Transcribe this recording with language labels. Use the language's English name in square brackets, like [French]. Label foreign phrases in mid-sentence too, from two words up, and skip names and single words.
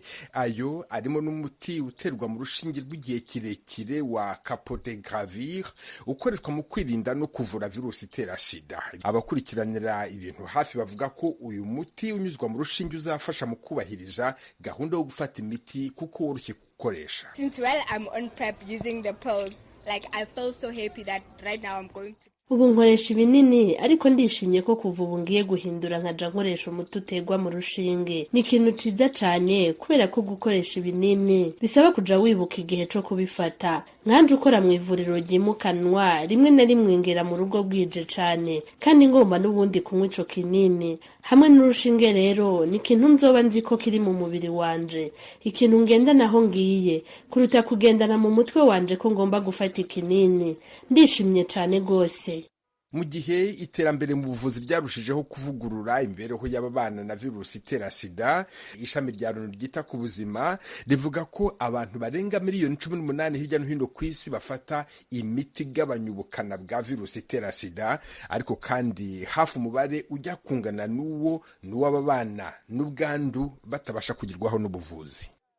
[Kinyarwanda] Ayo arimo n'umuti uterwa mu rushinge rw'igihe kirekire wa capotegravir ukoreshwa mu kwirinda no kuvura virusi itera sida. Abakurikiranira ibintu hafi bavuga ko uyu muti unyuzwa mu rushinge uzafasha mu kubahiriza gahunda yo gufata imiti kuko woroshye gukoresha. [English] Since while I'm on PrEP using the pills, like I feel so happy that right now I'm going to [Rundi] ubu nkoresha ibinini ariko ndishimye ko kuva ubu ngiye guhindura nkaja nkoresha umuti utegwa mu rushinge. Ni ikintu ciza cane kubera ko gukoresha ibinini bisaba kuja wibuka igihe co kubifata. Nkanje ukora mu ivuriro ryimukanwa rimwe na rimwe ngera mu rugo bwije cane kandi ngomba n'ubundi kunywa ico kinini hamwe n'urushinge. Rero ni ikintu nzoba nzi ko kiri mu mubiri wanje, ikintu ngenda naho ngiye kuruta kugendana mu mutwe wanje ko ngomba gufata ikinini. Ndishimye cane gose. [Kinyarwanda] Mu gihe iterambere mu buvuzi ryarushijeho kuvugurura imibereho y'ababana na virusi itera sida, ishami rya Loni ryita ku buzima rivuga ko abantu barenga miliyoni 18 hirya no hino ku isi bafata imiti igabanya ubukana bwa virusi itera sida, ariko kandi hafi umubare ujya kungana n'uw'ababana n'ubwandu batabasha kugerwaho n'ubuvuzi.